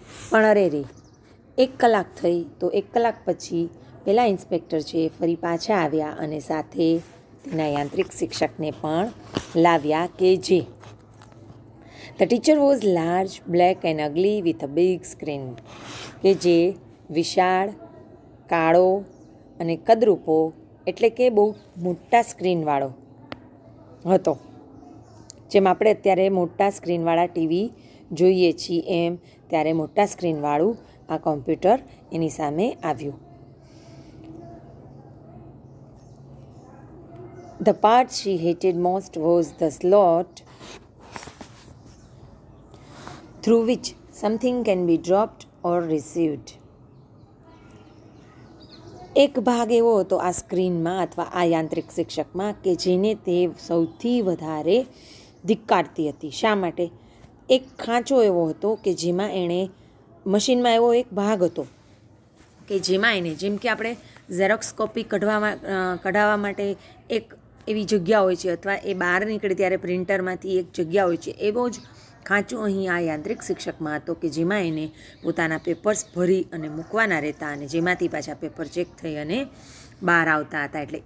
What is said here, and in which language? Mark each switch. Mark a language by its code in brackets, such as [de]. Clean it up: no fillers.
[gu] પણ અરે રે, 1 કલાક થઈ તો 1 કલાક પછી પેલા ઇન્સ્પેક્ટર છે ફરી પાછા આવ્યા અને સાથે તેના યાંત્રિક શિક્ષકને પણ લાવ્યા, કે જે [en] the teacher was large, black and ugly with a big screen, [gu] કે જે વિશાળ, કાળો અને કદરૂપો, એટલે કે બહુ મોટા સ્ક્રીનવાળો હતો. જેમ આપણે અત્યારે મોટા સ્ક્રીનવાળા ટીવી જોઈએ છીએ એમ ત્યારે મોટા સ્ક્રીનવાળું આ કોમ્પ્યુટર એની સામે આવ્યું. [en] The part she hated most was the slot through which something can be dropped or received. [gu] એક ભાગ એવો હતો આ સ્ક્રીનમાં અથવા આ યાંત્રિક શિક્ષકમાં કે જેને તે સૌથી વધારે ધિક્કારતી હતી. શા માટે? એક ખાંચો એવો હતો કે જેમાં એણે મશીનમાં એવો એક ભાગ હતો કે જેમાં એને, જેમ કે આપણે ઝેરોક્સ કોપી કઢાવવા માટે એક એવી જગ્યા હોય છે અથવા એ બહાર નીકળે ત્યારે પ્રિન્ટરમાંથી એક જગ્યા હોય છે, એવો જ ખાંચો અહીં આ યાંત્રિક શિક્ષકમાં હતો કે જેમાં એને પોતાના પેપર્સ ભરી અને મૂકવાના રહેતા અને જેમાંથી પાછા પેપર ચેક થઈ અને બહાર આવતા હતા.